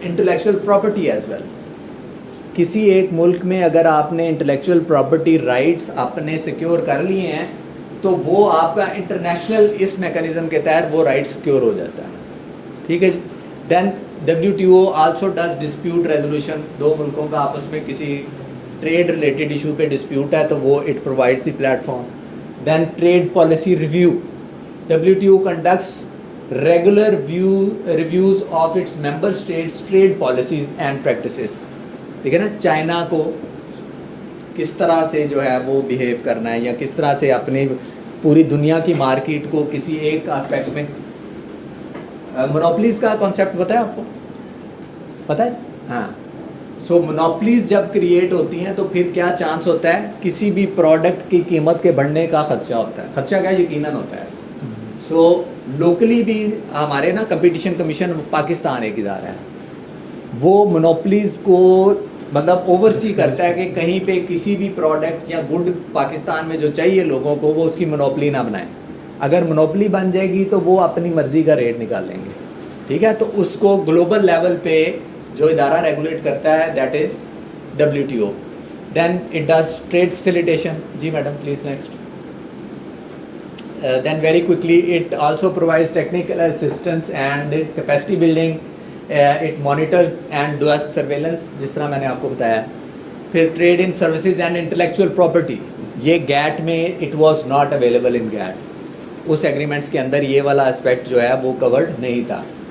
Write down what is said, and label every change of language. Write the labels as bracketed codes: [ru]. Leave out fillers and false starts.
[en] Intellectual property as well. [ur] کسی ایک ملک میں اگر آپ نے انٹلیکچوئل پراپرٹی رائٹس اپنے سیکیور کر لیے ہیں تو وہ آپ کا انٹرنیشنل اس میکانزم کے تحت وہ رائٹ سیکیور ہو جاتا ہے. ٹھیک ہے جی. [en] Then WTO also does dispute resolution. [ur] دو ملکوں کا آپس میں کسی ٹریڈ ریلیٹڈ ایشو پہ ڈسپیوٹ ہے تو وہ [en] It provides the platform. Then trade policy review. WTO conducts regular reviews of its member states' trade policies and practices. [ur] ٹھیک ہے نا. چائنا کو کس طرح سے جو ہے وہ بیہیو کرنا ہے یا کس طرح سے اپنی پوری دنیا کی مارکیٹ کو کسی ایک آسپیکٹ میں. مونوپلیز کا کانسیپٹ پتہ ہے آپ کو؟ پتہ ہے؟ ہاں. سو مونوپلیز جب کریٹ ہوتی ہیں تو پھر کیا چانس ہوتا ہے؟ کسی بھی پروڈکٹ کی قیمت کے بڑھنے کا خدشہ ہوتا ہے. خدشہ کیا یقیناً ہوتا ہے. سو لوکلی بھی ہمارے نا کمپٹیشن کمیشن پاکستان ایک ادارہ ہے, وہ مونوپلیز کو مطلب اوورسی کرتا ہے کہ کہیں پہ کسی بھی پروڈکٹ یا گڈ پاکستان میں جو چاہیے لوگوں کو وہ اس کی مونوپلی نہ بنائیں. اگر مونوپلی بن جائے گی تو وہ اپنی مرضی کا ریٹ نکال لیں گے. ٹھیک ہے. تو اس کو گلوبل لیول پہ جو ادارہ ریگولیٹ کرتا ہے [en] That is WTO. Then it does trade facilitation. [ur] جی madam please next. [en] Then very quickly it also provides technical assistance and capacity building. It monitors and does surveillance [ur] جس طرح میں نے آپ کو بتایا. [en] پھر trade in services and intellectual property. یہ GATT میں it was not available in GATT. [ur] اس agreements کے اندر یہ والا aspect جو ہے وہ covered نہیں تھا.